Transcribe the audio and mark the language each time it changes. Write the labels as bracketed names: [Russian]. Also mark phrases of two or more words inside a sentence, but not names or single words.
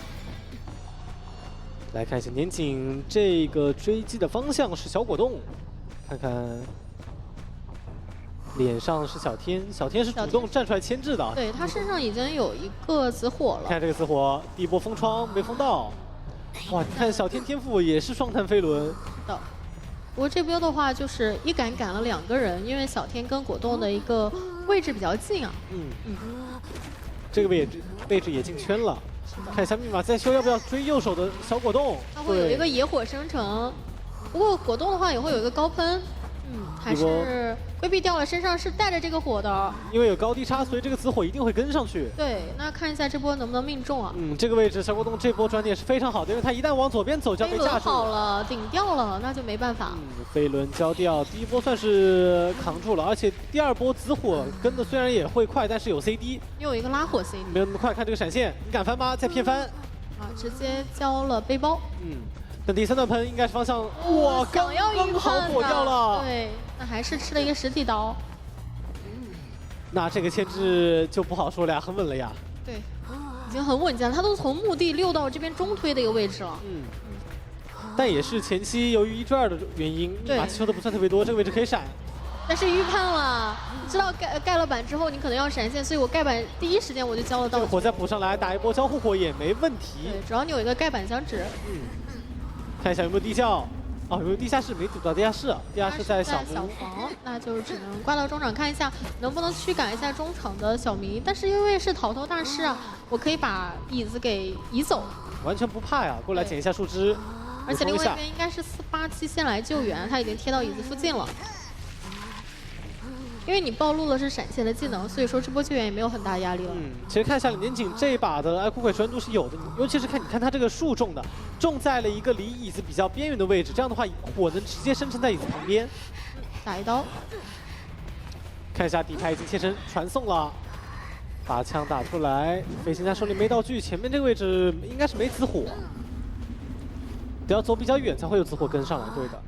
[Chinese] 來看一下年景，這個追擊的方向是小果凍，看看臉上是小天，小天是主動站出來牽制的。對，他身上已經有一個紫火了。看這個紫火，第一波封窗沒封到。哇，你看小天天賦也是雙彈飛輪。的，不過這波的話就是一趕了2個人，因為小天跟果凍的一個位置比較近啊。這個位置也進圈了。看一下密碼在修要不要追右手的小果凍。他會有一個野火生成，不過果凍的話也會有一個高噴。還是規避掉了，身上是帶着這個火的。因為有高低差，所以這個紫火一定會跟上去。對，那看一下這波能不能命中啊？這個位置小果凍這波轉點是非常好的，因為他一旦往左邊走就要被架住。好了，頂掉了，那就沒辦法。飛輪交掉，第一波算是扛住了，而且第2波紫火跟的雖然也會快，但是有 CD。又有一個拉火 CD。沒有那麼快，看這個閃現，你敢翻嗎？再騙翻。直接交了背包。那第3段噴應該是方向，哇，剛好躲掉了。對，那還是吃了一個實體刀。那這個牽制就不好說了呀，很穩了呀。對，已經很穩健了，他都從墓地溜到這邊中推的一個位置了。但也是前期由於1追2的原因，密碼修的不算特別多，這個位置可以閃。但是預判了，你知道蓋了板之後你可能要閃現，所以我蓋板第一時間我就交了道具。火再補上來，打一波交互火也沒問題。對，只要你有一個蓋板相紙。看一下有沒有地窖，哦，有沒有地下室？沒堵到地下室，地下室在小房，那就只能掛到中場看一下能不能驅趕一下中場的小迷。但是因為是逃脱大師啊，我可以把椅子給移走，完全不怕呀。過來撿一下樹枝，而且另外一邊應該是487先來救援，他已經貼到椅子附近了。因為你暴露了是閃現的技能，所以說這波救援也沒有很大壓力了。其實看一下年景這一把的愛哭鬼傳度是有的，尤其是你看他這個樹種的，種在了一個離椅子比較邊緣的位置，這樣的話火能直接生成在椅子旁邊。打一刀。看一下底牌已經切成傳送了，把槍打出來，飛行家手裡沒道具，前面這個位置應該是沒紫火，得要走比較遠才會有紫火跟上來，對的。